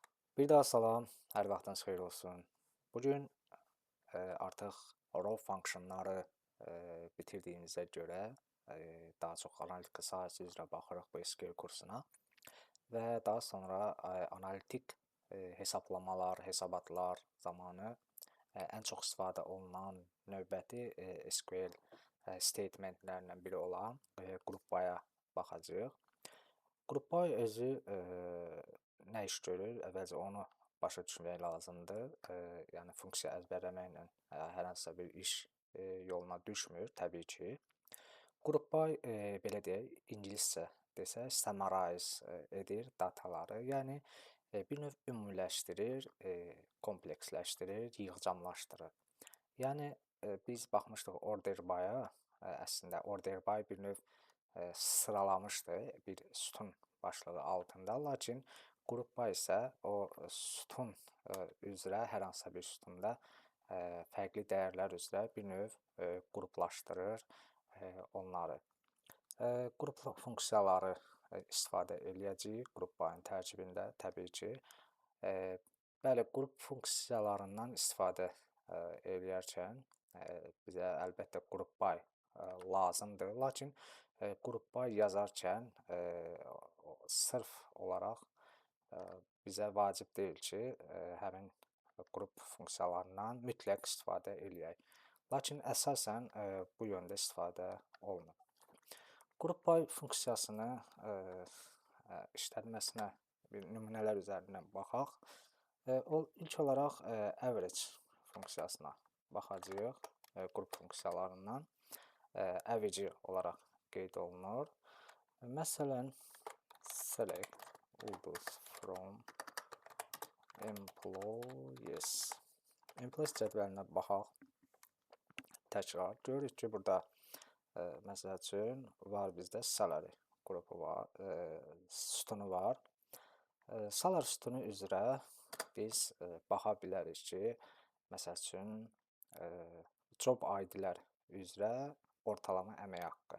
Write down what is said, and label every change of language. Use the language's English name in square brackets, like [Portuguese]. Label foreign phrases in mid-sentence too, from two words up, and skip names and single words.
[Azerbaijani] Bir daha salam, hər vaxtınız xeyir olsun. Bugün artıq [English] raw functionları [Azerbaijani] bitirdiyimizə görə daha çox analitika sahəsi üzrə baxırıq bu SQL kursuna və daha sonra analitik hesablamalar, hesabatlar zamanı ən çox istifadə olunan növbəti SQL statementlərindən biri olan [English] group by-a [Azerbaijani] baxacağıq. [English] Group by [Azerbaijani] özü nə iş görür? Əvvəlcə onu başa düşmək lazımdır. Yəni funksiya əzbərləməklə hər hansısa bir iş yoluna düşmür təbii ki. [English] Group by [Azerbaijani] belə deyək, ingiliscə desək, summarize edir dataları. Yəni bir növ ümumiləşdirir, kompleksləşdirir, yığcamlaşdırır. Yəni biz baxmışdıq [English] order by-a, [Azerbaijani] əslində [English] order by [Azerbaijani] bir növ sıralamışdı bir sütun başlığı altında, lakin [English] group by [Azerbaijani] isə o sütun üzrə hər hansısa bir sütunda fərqli dəyərlər üzrə bir növ qruplaşdırır onları. Qrup funksiyaları istifadə eləyəcəyik [English] group by-ın [Azerbaijani] tərkibində təbii ki. Bəli, qrup funksiyalarından istifadə eləyərkən bizə əlbəttə [English] group by [Azerbaijani] lazımdır, lakin [English] group by [Azerbaijani] yazarkən sırf olaraq bizə vacib deyil ki, həmin qrup funksiyalarından mütləq istifadə eləyək. Lakin əsasən bu yöndə istifadə olunur. [English] Group by [Azerbaijani] funksiyasını işlədməsinə bir nümunələr üzərindən baxaq. İlk olaraq average funksiyasına baxacağıq. Qrup funksiyalarından average olaraq qeyd olunur. Məsələn, select ulduz [English] from employees. [Azerbaijani] Employees cədvəlinə baxaq. Təkrar görürük ki, burada məsəl üçün var bizdə salary qrupu var, sütunu var. Salary sütunu üzrə biz baxa bilərik ki, məsəl üçün [English] job ID-lər [Azerbaijani] üzrə ortalama əmək haqqı.